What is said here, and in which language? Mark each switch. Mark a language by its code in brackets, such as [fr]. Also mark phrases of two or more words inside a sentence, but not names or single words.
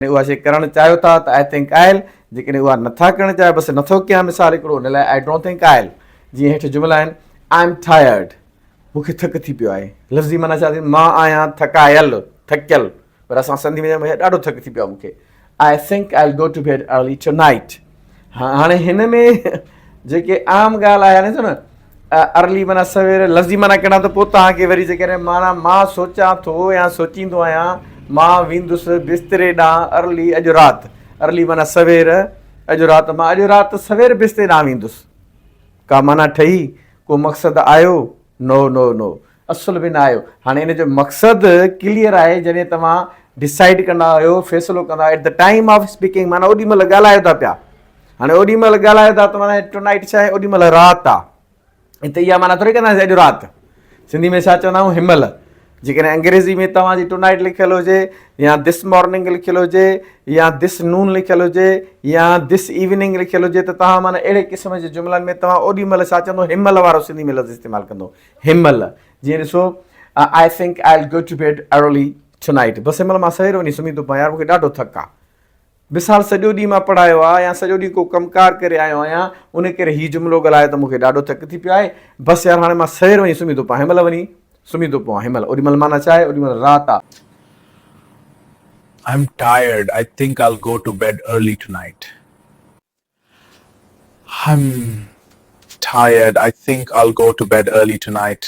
[sd] उहा शइ करणु चाहियो था त [en] I think I'll, [sd] जेकॾहिं उहा नथा करणु चाहियो बसि नथो कयां मिसाल हिकिड़ो, हुन लाइ [en] I don't think I'll. [sd] जीअं हेठि जुमिला आहिनि, [en] I am tired, [sd] मूंखे थक थी पियो आहे। लफ़्ज़ी माना छा थी, मां आहियां थकायल, थकियल, पर असां सिंधी में ॾाढो थक थी पियो आहे मूंखे। [en] I think I will go to bed early tonight. [sd] हाणे हिन में जेके आम ॻाल्हि आहे ॾिसो न, अर्ली माना सवेर, लफ़्ज़ी माना कहिड़ा, त पोइ तव्हांखे वरी जेकॾहिं माना मां सोचां थो या सोचींदो आहियां मां वेंदुसि बिस्तरे ॾांहुं अर्ली अॼु राति, अर्ली माना सवेर, अॼु राति, मां अॼु राति सवेर बिस्तरे ॾांहुं वेंदुसि। का माना ठही, को मक़सदु आयो? [en] no no no, [sd] असुल बि न आयो। हाणे इन जो मक़सदु क्लियर आहे जॾहिं तव्हां डिसाइड कंदा आहियो, फ़ैसिलो कंदा आहियो [en] at the time of speaking, [sd] माना ओॾी महिल ॻाल्हायो था पिया। हाणे ओॾी महिल ॻाल्हायो था त माना टुनाइट छा आहे, ओॾी महिल राति आहे। हिते इहा माना थोरी कंदासीं अॼु राति, सिंधी में छा चवंदा आहियूं, हिनमहिल। जेकॾहिं अंग्रेज़ी में तव्हांजी टुनाइट लिखियलु हुजे, या [en] this morning [sd] लिखियलु हुजे, या [en] this noon [sd] लिखियलु हुजे, या [en] this evening [sd] लिखियलु हुजे, त तव्हां माना अहिड़े क़िस्म जे जुमिलनि में तव्हां ओॾी महिल छा चवंदो, हिनमहिल वारो सिंधी में लफ़्ज़ इस्तेमालु कंदो, हिनमहिल। जीअं ॾिसो, [en] I think I will go to bed early tonight, [sd] बसि हिनमहिल मां सवेर वञी सुम्ही थो पवां, यार मूंखे ॾाढो थक आहे। मिसाल सॼो ॾींहुं मां पढ़ायो आहे या सॼो ॾींहुं को कमकार करे आयो आहियां, उन करे हीउ जुमिलो ॻाल्हायो त मूंखे ॾाढो थक थी पियो आहे, बसि यार हाणे मां सवेर वञी सुम्ही थो पवां, हिनमहिल वञी सुम्ही थो पवां, हिनमहिल। ओॾी महिल माना छा आहे, ओॾी महिल राति आहे। [en] I'm tired. I think I'll go to bed early tonight. I'm tired. I think I'll go to bed early tonight.